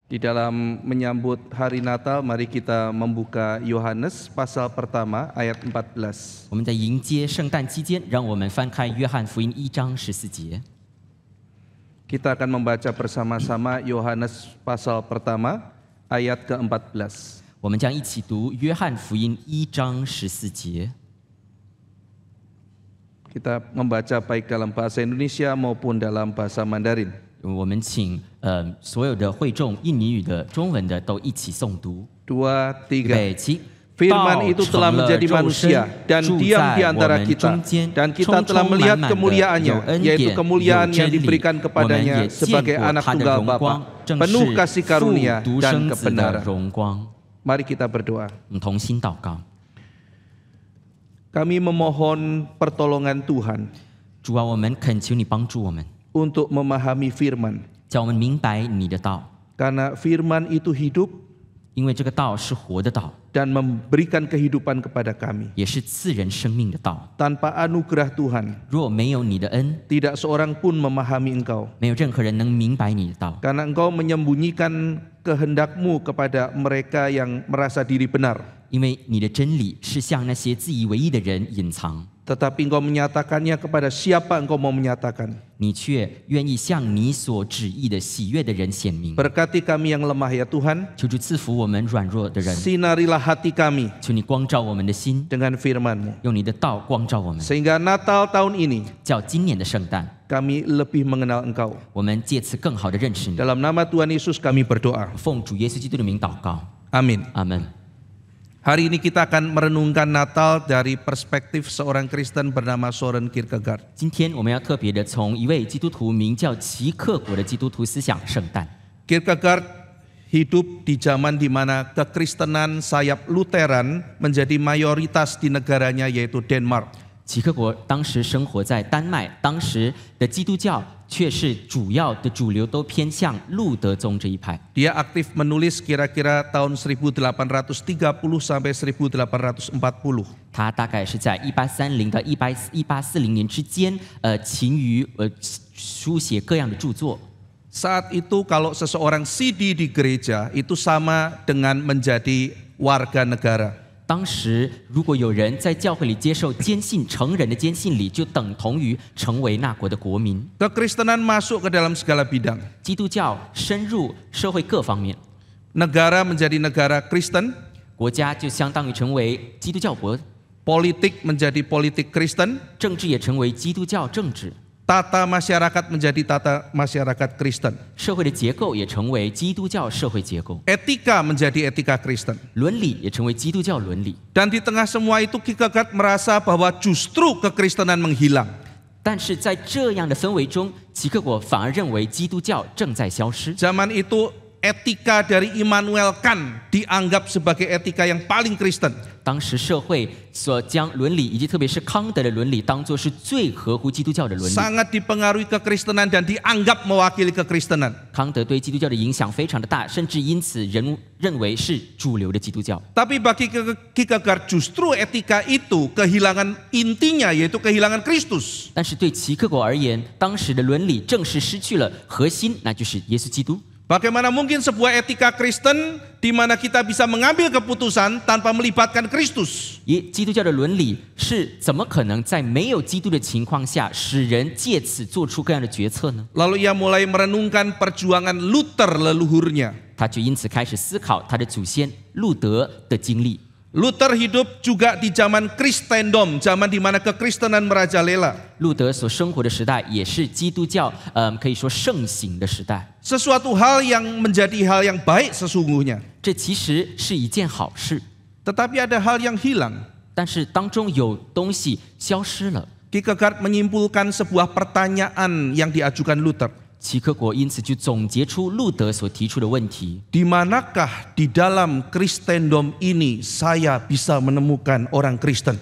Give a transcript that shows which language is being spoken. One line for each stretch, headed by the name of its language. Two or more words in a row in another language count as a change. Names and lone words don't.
Indonesian: Di dalam menyambut hari Natal, mari kita membuka Yohanes pasal pertama ayat 14.
Chinese: 我们在迎接圣诞期间，让我们翻开约翰福音1章14节。
Indonesian: Kita akan membaca bersama-sama Yohanes pasal pertama ayat ke-14.
Chinese: 我们将一起读约翰福音1章14节。
Indonesian: Kita membaca baik dalam bahasa Indonesia maupun dalam bahasa Mandarin.
Chinese: 我们请所有的会众印尼语的、中文的都一起诵读。 2, 预 3. 备起。
Indonesian: Firman itu telah menjadi manusia dan diam di antara kita, dan kita telah melihat kemuliaannya, yaitu kemuliaan yang diberikan kepadanya sebagai anak tunggal Bapa, penuh kasih karunia dan kebenaran. Mari kita berdoa.
Chinese: 我们同心祷告。
Indonesian: Kami memohon pertolongan Tuhan
Chinese: 主啊，我们恳求你帮助我们，
Indonesian: untuk memahami firman,
Chinese: 叫我们明白你的道，
Indonesian: karena firman itu hidup
Chinese: 因为这个道是活的道，
Indonesian: dan memberikan kehidupan kepada kami.
Chinese: 也是赐人生命的道。
Indonesian: Tanpa anugerah Tuhan,
Chinese: 若没有你的恩，
Indonesian: tidak seorang pun memahami Engkau,
Chinese: 没有任何人能明白你的道，
Indonesian: karena Engkau menyembunyikan kehendak-Mu kepada mereka yang merasa diri benar,
Chinese: 因为你的真理是向那些自以为意的人隐藏，
Indonesian: tetapi Engkau menyatakannya kepada siapa Engkau mau menyatakan.
Chinese: 你却愿意向你所旨意的喜悦的人显明。
Indonesian: Berkati kami yang lemah ya Tuhan,
Chinese: 求主赐福我们软弱的人，
Indonesian: sinarilah hati kami
Chinese: 求你光照我们的心，
Indonesian: dengan firman-Mu,
Chinese: 用你的道光照我们，
Indonesian: sehingga Natal tahun ini
Chinese: 叫今年的圣诞，
Indonesian: kami lebih mengenal Engkau.
Chinese: 我们借此更好的认识你。
Indonesian: Dalam nama Tuhan Yesus kami berdoa.
Chinese: 奉主耶稣基督的名祷告，
Indonesian: Amin.
Chinese: 阿门。
Indonesian: Hari ini kita akan merenungkan Natal dari perspektif seorang Kristen bernama Soren Kierkegaard.
Chinese: 今天我们要特别的从一位基督徒名叫齐克果的基督徒思想圣诞。
Indonesian: Kierkegaard hidup di zaman di mana kekristenan sayap Lutheran menjadi mayoritas di negaranya, yaitu Denmark.
Chinese: 齐克果当时生活在丹麦，当时的基督教却是主要的主流都偏向路德宗这一派。
Indonesian: Dia aktif menulis kira-kira tahun 1830 sampai 1840.
Chinese: 他大概是在1830到1840年之间，勤于书写各样的著作。
Indonesian: Saat itu kalau seseorang sidi di gereja itu sama dengan menjadi warga negara.
Chinese: 当时如果有人在教会里接受坚信成人的坚信礼，就等同于成为那国的国民。
Indonesian: Kekristenan masuk ke dalam segala bidang.
Chinese: 基督教深入社会各方面，
Indonesian: Negara menjadi negara Kristen,
Chinese: 国家就相当于成为基督教国，
Indonesian: politik menjadi politik Kristen,
Chinese: 政治也成为基督教政治，
Indonesian: tata masyarakat menjadi tata masyarakat Kristen,
Chinese: 社会的结构也成为基督教社会结构，
Indonesian: etika menjadi etika Kristen.
Chinese: 伦理也成为基督教伦理。
Indonesian: Dan di tengah semua itu Kierkegaard merasa bahwa justru kekristenan menghilang.
Chinese: 但是在这样的氛围中，齐克果反而认为基督教正在消失。
Indonesian: Zaman itu etika dari Immanuel Kant dianggap sebagai etika yang paling Kristen.
Chinese: 当时社会所将伦理以及特别是康德的伦理当作是最合乎基督教的伦理。
Indonesian: Sangat dipengaruhi kekristenan dan dianggap mewakili kekristenan.
Chinese: 康德对基督教的影响非常的大，甚至因此人认为是主流的基督教。
Indonesian: Tapi bagi Kierkegaard justru etika itu kehilangan intinya, yaitu kehilangan Kristus.
Chinese: 但是对齐克果而言，当时的伦理正是失去了核心，那就是耶稣基督。
Indonesian: Bagaimana mungkin sebuah etika Kristen di mana kita bisa mengambil keputusan tanpa melibatkan Kristus?
Chinese: 基督教的伦理是怎么可能在没有基督的情况下，使人借此做出各样的决策呢？
Indonesian: Lalu ia mulai merenungkan perjuangan Luther leluhurnya.
Chinese: 他就因此开始思考他的祖先路德的经历。
Indonesian: Luther hidup juga di zaman Kristendom, zaman di mana kekristenan merajalela.
Chinese: 路德所生活的时代也是基督教可以说盛行的时代。
Indonesian: Sesuatu hal yang menjadi hal yang baik sesungguhnya.
Chinese: 这其实是一件好事，
Indonesian: Tetapi ada hal yang hilang.
Chinese: 但是当中有东西消失了。
Indonesian: Kierkegaard menyimpulkan sebuah pertanyaan yang diajukan Luther.
Chinese: 齐克果因此就总结出路德所提出的问题：
Indonesian: Di manakah di dalam Kristendom ini saya bisa menemukan orang Kristen?